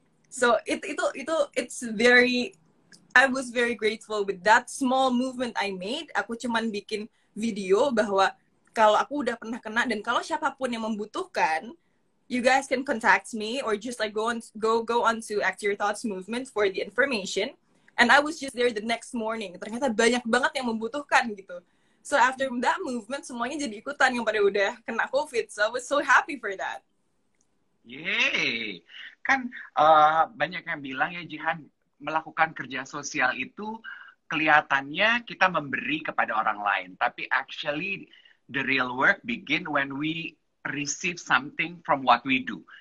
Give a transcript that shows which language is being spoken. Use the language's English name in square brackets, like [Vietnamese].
[English] So it's very, I was very grateful with that small movement I made. [Indonesian] Aku cuman bikin video bahwa kalau aku udah pernah kena dan kalau siapapun yang membutuhkan, [English] you guys can contact me or just like go on to Act Your Thoughts Movement for the information. And I was just there the next morning. [Indonesian] Ternyata banyak banget yang membutuhkan gitu. [English] So after that movement, [Indonesian] semuanya jadi ikutan yang pada udah kena COVID. [English] So I was so happy for that. [Indonesian] Yeay. Kan banyak yang bilang ya Jihan, melakukan kerja sosial itu kelihatannya kita memberi kepada orang lain. Tapi [English] actually the real work begin when we receive something from what we do.